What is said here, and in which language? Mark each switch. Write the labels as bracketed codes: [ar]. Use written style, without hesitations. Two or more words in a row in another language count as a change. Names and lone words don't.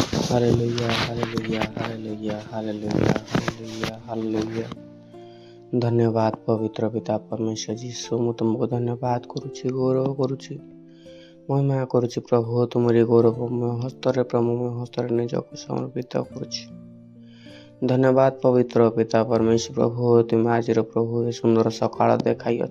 [or] ହାଲେଲୁୟା ହାଲେଲୁୟା ହାଲେଲୁୟା ହାଲେଲୁୟା ହାଲେଲୁୟା ହାଲେଲୁୟା। ଧନ୍ୟବାଦ ପବିତ୍ର ପିତା ପରମେଶ୍ୱର ଯୀଶୁ, ମୁଁ ତୁମକୁ ଧନ୍ୟବାଦ କରୁଛି, ଗୌରବ କରୁଛି, ମହିମା କରୁଛି। ପ୍ରଭୁ ତୁମରି ଗୌରବମୟ ହସ୍ତରେ ପ୍ରେମମୟ ହସ୍ତରେ ନିଜକୁ ସମର୍ପିତ କରୁଛି। ଧନ୍ୟବାଦ ପବିତ୍ର ପିତା ପରମେଶ୍ୱର। ପ୍ରଭୁ ତୁମେ ଆଜିର ପ୍ରଭୁ ଏ ସୁନ୍ଦର ସକାଳ ଦେଖାଇଅଛ।